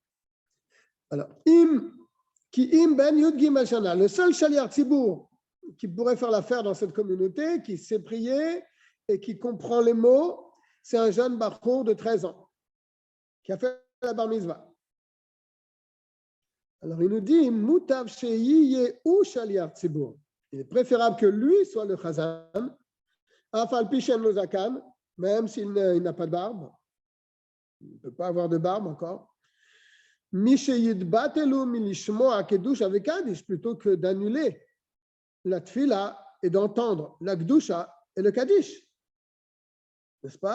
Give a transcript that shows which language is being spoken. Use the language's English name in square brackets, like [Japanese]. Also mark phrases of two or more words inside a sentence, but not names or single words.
[French] Alors, le seul [Hebrew] שליח ציבור [French] qui pourrait faire l'affaire dans cette communauté, qui sait prier et qui comprend les mots, c'est un jeune bachour de 13 ans qui a fait la [Hebrew] בר מצוה. [French] Alors il nous dit, [Hebrew] מוטב שיהא הוא שליח ציבור. [French] Il est préférable que lui soit le chazan, [Hebrew] אף על פי שאין לו זקן, [French] même s'il n'a pas de barbe. Il ne peut pas avoir de barbe encore. Plutôt que d'annuler la tfila et d'entendre la gdusha et le kaddish. N'est-ce pas?